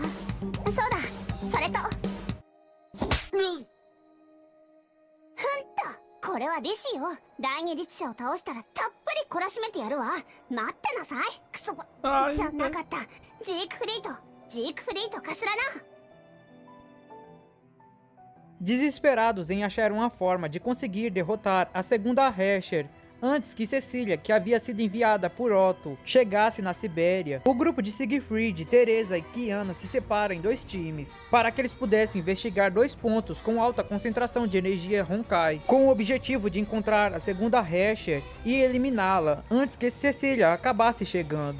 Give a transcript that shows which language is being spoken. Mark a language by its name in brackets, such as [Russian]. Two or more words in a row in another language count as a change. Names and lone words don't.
[Japanese] そうだ、それとこれは利子よ。第二律者を倒したらたっぷり懲らしめてやるわ。待ってなさい。クソじゃなかった。ジークフリートかすらな。 [Portuguese] Desesperados em achar uma forma de conseguir derrotar a segunda Rasher antes que Cecília, que havia sido enviada por Otto, chegasse na Sibéria, o grupo de Siegfried, Teresa e Kiana se separa em dois times, para que eles pudessem investigar dois pontos com alta concentração de energia Honkai, com o objetivo de encontrar a segunda Rasher e eliminá-la antes que Cecília acabasse chegando.